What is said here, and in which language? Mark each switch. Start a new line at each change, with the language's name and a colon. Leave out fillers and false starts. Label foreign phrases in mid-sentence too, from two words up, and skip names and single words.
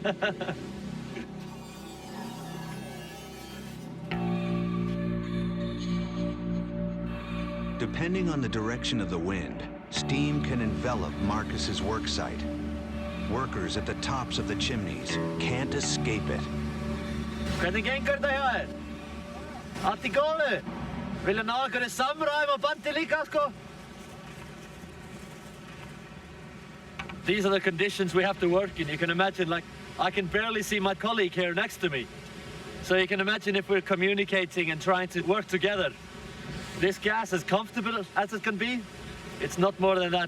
English: Depending on the direction of the wind, steam can envelop Marcus's work site. Workers at the tops of the chimneys can't escape it.
Icelandic: Hvernig gengur det her? Allt I góðu? Vilja ná einhverju samræm og bandi líka, sko?
English: These are the conditions we have to work in. You can imagine, like, I can barely see my colleague here next to me. So you can imagine if we're communicating and trying to work together. This gas, as comfortable as it can be, it's not more than that.